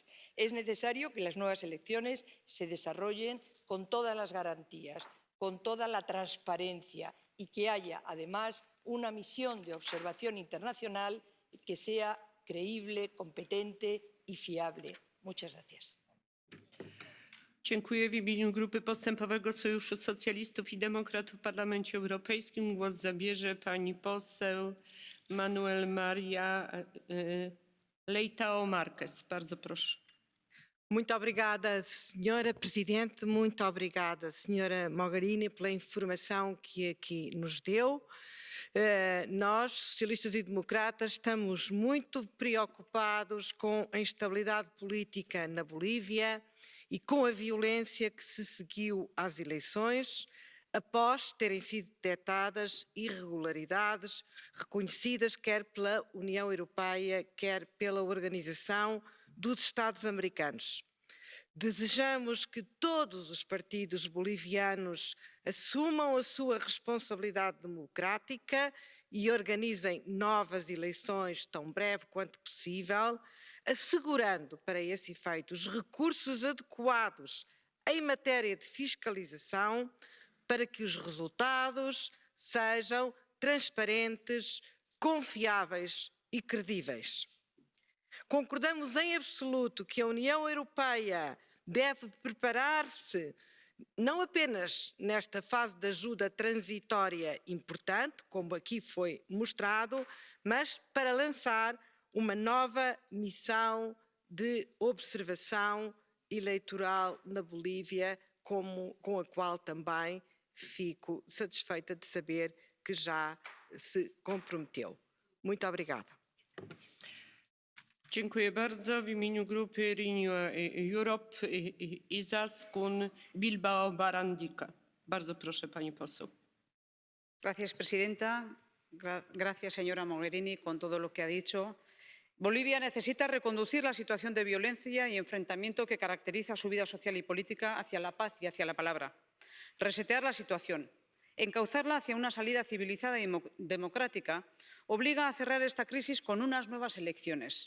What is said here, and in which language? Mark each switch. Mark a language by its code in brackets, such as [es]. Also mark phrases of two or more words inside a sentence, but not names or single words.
[es] Es necesario que las nuevas elecciones se desarrollen con todas las garantías, con toda la transparencia y que haya, además, una misión de observación internacional que sea creíble, competente y fiable. Muchas gracias. [pl] Dziękuję. W imieniu Grupy Postępowego Sojuszu Socjalistów i Demokratów w Parlamencie Europejskim głos zabierze pani poseł Manuel Maria Leitão Marques. Bardzo proszę. [pt] Muito obrigada, Senhora Presidente, muito obrigada, Senhora Mogherini, pela informação que aqui nos deu. Nós, socialistas e democratas, estamos muito preocupados com a instabilidade política na Bolívia e com a violência que se seguiu às eleições, após terem sido detectadas irregularidades reconhecidas quer pela União Europeia, quer pela Organização dos Estados Americanos. Desejamos que todos os partidos bolivianos assumam a sua responsabilidade democrática e organizem novas eleições tão breve quanto possível, assegurando para esse efeito os recursos adequados em matéria de fiscalização para que os resultados sejam transparentes, confiáveis e credíveis. Concordamos em absoluto que a União Europeia deve preparar-se não apenas nesta fase de ajuda transitória importante, como aqui foi mostrado, mas para lançar uma nova missão de observação eleitoral na Bolívia, com a qual também fico satisfeita de saber que já se comprometeu. Muito obrigada. [pl] Dziękuję bardzo. W imieniu grupy Renew Europe Izaskun Bilbao Barandica. Bardzo proszę, pani poseł. [es] Gracias, presidenta. Gracias, señora Mogherini, con todo lo que ha dicho. Bolivia necesita reconducir la situación de violencia y enfrentamiento que caracteriza su vida social y política hacia la paz y hacia la palabra. Resetear la situación, encauzarla hacia una salida civilizada y democrática, obliga a cerrar esta crisis con unas nuevas elecciones.